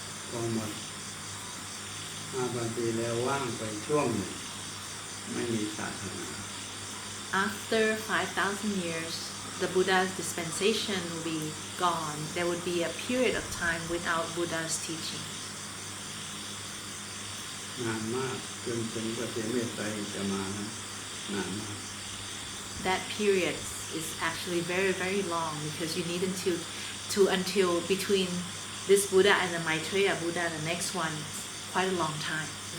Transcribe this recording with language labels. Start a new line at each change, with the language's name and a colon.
Thai: พอหมด5,000 ปีแล้วว่างไปช่วงหนึ่งไม่มีศาสนา
English: After 5,000 years, the Buddha's dispensation will be gone. There would be a period of time without Buddha's teaching.
Thai: นานมากจนถึงพระเถรเมตไตรจะมานะนานมาก
English: That period is actually very, very long, because you need until between this Buddha and the Maitreya Buddha, the next one, quite a long time.